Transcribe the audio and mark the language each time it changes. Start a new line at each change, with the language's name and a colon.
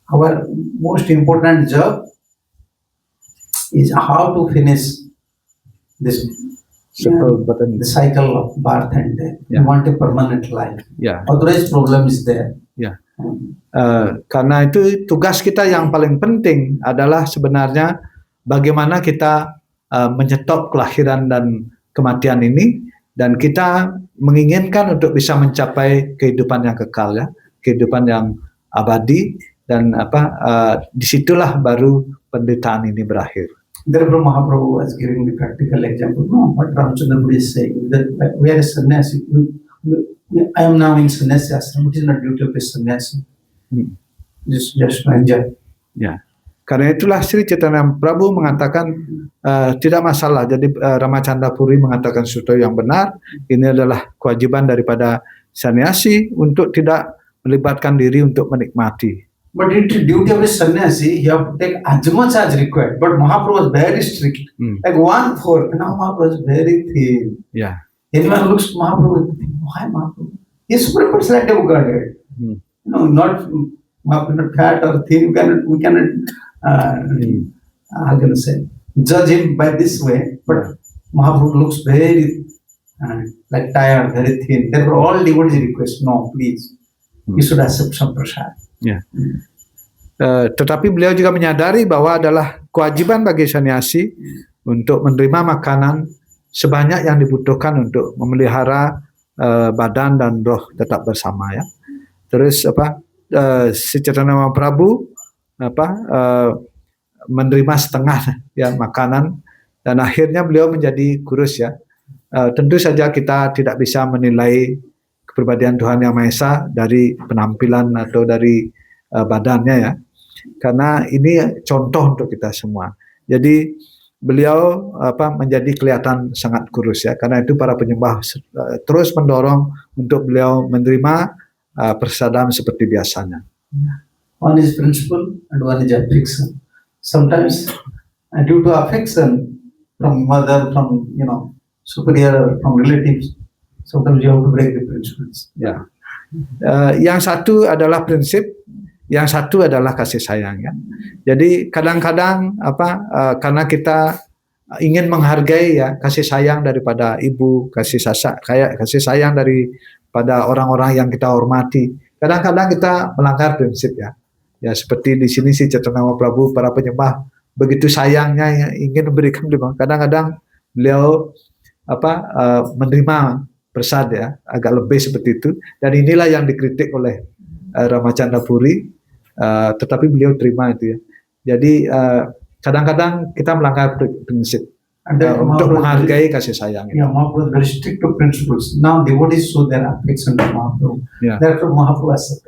English: Our most important job is how to finish this the cycle of birth and death. Yeah. We want a permanent life.
Indonesian: Ya.
English: Otherwise problem is there.
Indonesian: Ya. Karena itu tugas kita yang paling penting adalah sebenarnya bagaimana kita menyetop kelahiran dan kematian ini, dan kita menginginkan untuk bisa mencapai kehidupan yang kekal, ya, kehidupan yang abadi, dan disitulah baru penderitaan ini berakhir.
English: Therefore Mahaprabhu was giving the practical example. No, what Ramchandra Puri is saying, that we are a sannyasi. I am now in sannyasi ashram. It is not duty of a sannyasi. Just enjoy.
Indonesian: Ya. Karena itulah Sri Chaitanya Prabhu mengatakan tidak masalah. Jadi Ramachandra Puri mengatakan sesuatu yang benar. Ini adalah kewajiban daripada sannyasi untuk tidak melibatkan diri untuk menikmati.
English: But it is duty of a sannyasi, you have to take as much as required. But Mahaprabhu was very strict, like 1/4. Now Mahaprabhu is very thin. Ya. Anyone looks to Mahaprabhu, why Mahaprabhu? He is supreme personality of Godhead. Not Mahaprabhu, not fat or thin. We cannot how can I say, judge him by this way. But Mahaprabhu looks very like tired, very thin. Therefore, all devotees request, no, please. you should accept some prasad.
Indonesian: Ya. Tetapi beliau juga menyadari bahwa adalah kewajiban bagi sannyasi untuk menerima makanan sebanyak yang dibutuhkan untuk memelihara badan dan roh tetap bersama ya. Terus si Chaitanya Mahaprabhu menerima setengah ya makanan dan akhirnya beliau menjadi kurus ya. Tentu saja kita tidak bisa menilai kepribadian Tuhan Yang Maha Esa dari penampilan atau dari badannya ya. Karena ini contoh untuk kita semua. Jadi beliau menjadi kelihatan sangat kurus ya. Karena itu para penyembah terus mendorong untuk beliau menerima prasadam seperti biasanya.
English: One is principle and one is affection. Sometimes due to affection from mother, from superior, from relatives, sometimes you have to break the principles.
Indonesian: Ya. Yang satu adalah prinsip, yang satu adalah kasih sayang ya. Jadi kadang-kadang karena kita ingin menghargai ya kasih sayang daripada ibu, kasih sayang daripada orang-orang yang kita hormati. Kadang-kadang kita melanggar prinsip ya. Ya seperti di sini si Chaitanya Mahaprabhu, para penyembah begitu sayangnya yang ingin memberikan beliau. Kadang-kadang beliau menerima prasad ya, agak lebih seperti itu. Dan inilah yang dikritik oleh Ramachandra Puri, tetapi beliau terima itu ya. Jadi kadang-kadang kita melanggar prinsip untuk menghargai kasih sayang.
English: Yeah, Mahaprabhu is very strict to principles. Now devotees show their affection to Mahaprabhu. Yeah. Therefore Mahaprabhu accept.